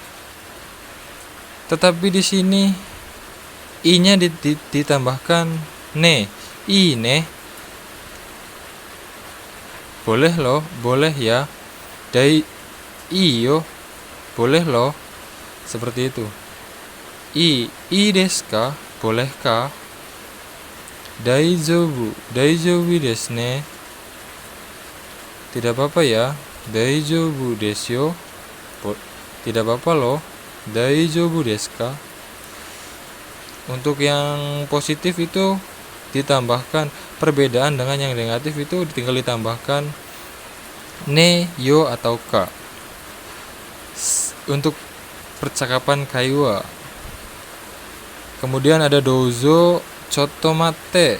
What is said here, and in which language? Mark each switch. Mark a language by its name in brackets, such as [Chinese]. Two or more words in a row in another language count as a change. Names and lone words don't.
[Indonesian] Tetapi di sini i-nya ditambahkan ne. Boleh ya. Iyo boleh loh. Seperti itu. [Japanese] いいですか? Bolehkah? 大丈夫ですね. [Indonesian] Tidak apa-apa ya. [Japanese] 大丈夫ですよ. [Indonesian] Tidak apa-apa loh. [Japanese] 大丈夫ですか? [Indonesian] Untuk yang positif itu ditambahkan, perbedaan dengan yang negatif itu tinggal ditambahkan ne, yo atau ka. Untuk percakapan kaiwa. Kemudian ada [Japanese] どうぞちょっと待って.